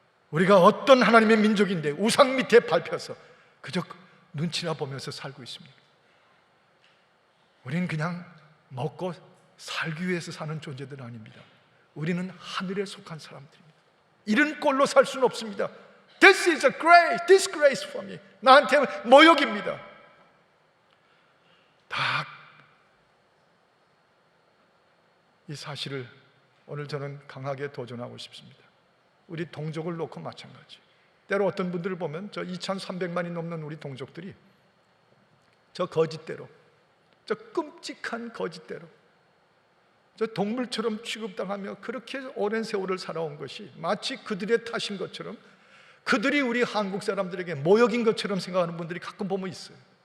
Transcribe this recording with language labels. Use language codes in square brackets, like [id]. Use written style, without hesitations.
[ko] 우리가 어떤 하나님의 민족인데 우상 밑에 밟혀서 그저 눈치나 보면서 살고 있습니까? 우리는 그냥 먹고 살기 위해서 사는 존재들은 아닙니다. 우리는 하늘에 속한 사람들입니다. 이런 꼴로 살 수는 없습니다. [en] This is a great disgrace for me. [ko] 나한테 모욕입니다. 다 이 사실을 오늘 저는 강하게 도전하고 싶습니다. 우리 동족을 놓고 마찬가지. 때로 어떤 분들을 보면 저 2,300만이 넘는 우리 동족들이 저 거짓대로, 저 끔찍한 거짓대로, 저 동물처럼 취급당하며 그렇게 오랜 세월을 살아온 것이 마치 그들의 탓인 것처럼, 그들이 우리 한국 사람들에게 모욕인 것처럼 생각하는 분들이 가끔 보면 있어요.